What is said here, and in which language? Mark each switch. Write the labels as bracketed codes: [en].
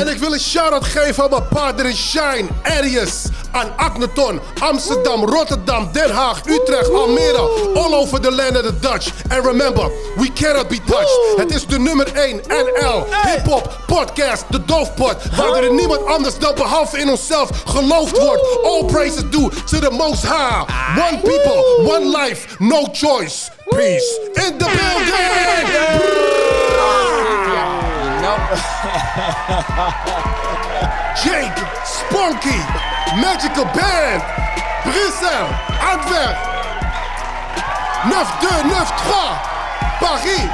[nl] En ik wil een shout-out geven aan mijn partner in Shine, Arius, aan Akhenaton, Amsterdam, Rotterdam, Den Haag, Utrecht, Almere, [en] all over the land of the Dutch. And remember, we cannot be touched. [nl] Het is de nummer 1 NL hip-hop podcast, de Doofpod, waar er in niemand anders dan behalve in onszelf geloofd wordt. [en] All praises due to the Most High. One people, one life, no choice. Peace in the building. Jake, Sponky, Magical Band, Bruxelles, Antwerp, 9293, Paris,